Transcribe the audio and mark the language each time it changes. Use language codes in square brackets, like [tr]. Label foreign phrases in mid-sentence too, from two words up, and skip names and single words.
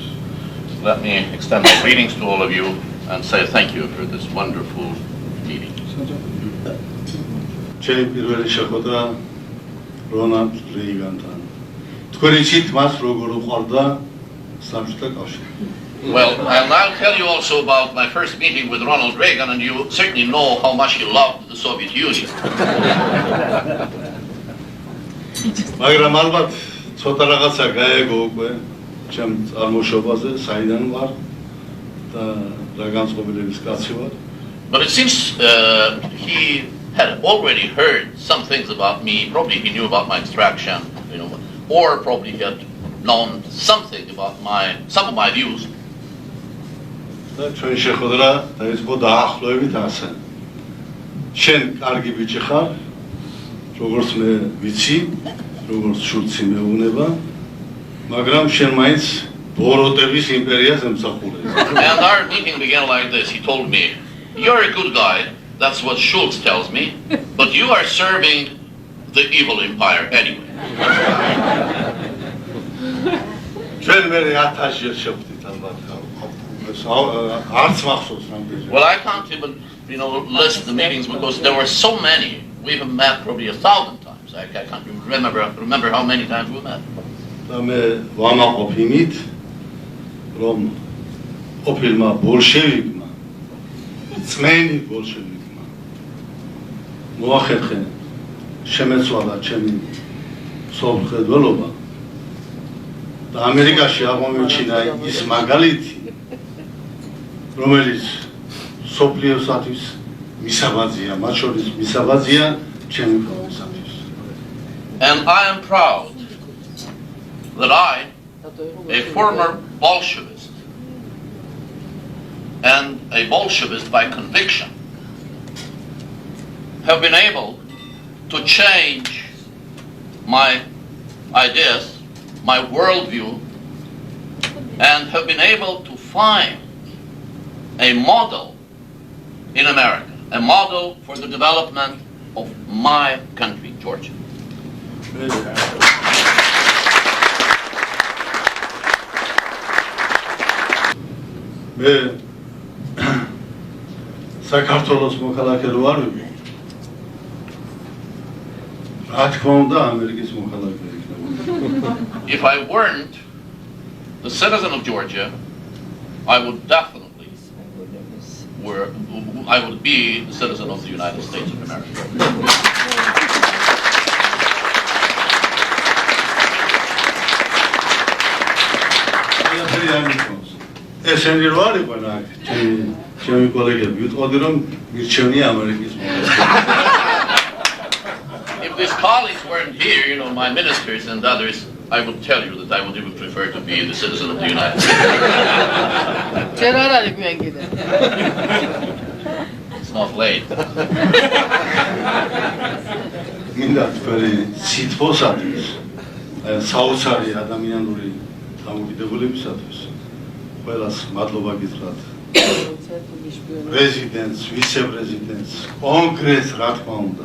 [en] Let me extend my greetings to all of you and say thank you for this wonderful meeting. [ka] ჩემი პირველი შეხვედრა რონალდ რეიგანთან. თქვენი იცით მას როგორ უყვარდა საბჭოთა კავშირი. [en] Well, and I'll tell you also about my first meeting with Ronald Reagan, and you certainly know how much he loved the Soviet Union. [ka] მაგრამ ალბათ ცოტა რაღაცა გაეგო უკვე ჩემ წარმოშობაზე, საიდან ვარ და რა განწყობილების კაცი ვარ. [en] But it seems he had already heard some things about me. Probably he knew about my extraction, or probably he had known something about some of my views. [ka] და ჩვენ შეხვედრა დაიწყო დაახლოებით ასე. შენ კარგი ბიჭი ხარ, როგორც მე ვიცი, როგორც შულცი მეუნება, მაგრამ შენ მაინც ბოროტების იმპერიას ემსახურე. [en] And our meeting began like this. He told me, "You're a good guy. That's what Schultz tells me, but you are serving the evil empire anyway." [ka] ჩვენ მე 1000-ში შევხვდით ალბათ. [en] Well, I can't even, list the meetings because there were so many. We've met probably 1,000 times. I can't even remember how many times we met. [ka] და მე ვამაყობ იმით, რომ ყოფილმა ბოლშევიკმა, წმენი ბოლშევიკმა მოახერხე შემეცვალა ჩემი სოფლმხედველობა და ამერიკაში აღმოჩინა ის მაგალითი, რომელიც სოფლიოსათვის მისაბაძია, მათ შორის მისაბაძია ჩემი პროფესორისთვის. [en] And I am proud that I, a former Bolshevist and a Bolshevist by conviction, have been able to change my ideas, my worldview, and have been able to find a model in America, a model for the development of my country, Georgia. [ka] მე საქართველოს მოქალაქე რო არ ვიყო, რა თქმა უნდა ამერიკის მოქალაქე იქნებოდა. [en] If I weren't the citizen of Georgia, I would definitely be the citizen of the United States of America. [ka] ესენი რო არ იყო რა, ჩემი კოლეგები ვიტყოდი რომ მირჩევნია ამერიკის მოქალაქე. [en] these colleagues weren't here, you know, my ministers and others, I would tell you that I would even prefer to be the citizen of the United States. It's not late. [ka] მინდა თქვენი სითბოსათვის, საოცარი ადამიანური დამოკიდებულებისათვის ყველას მადლობა გითხრათ. პრეზიდენტს, ვიცე-პრეზიდენტს, კონგრესს, რა თქმა უნდა.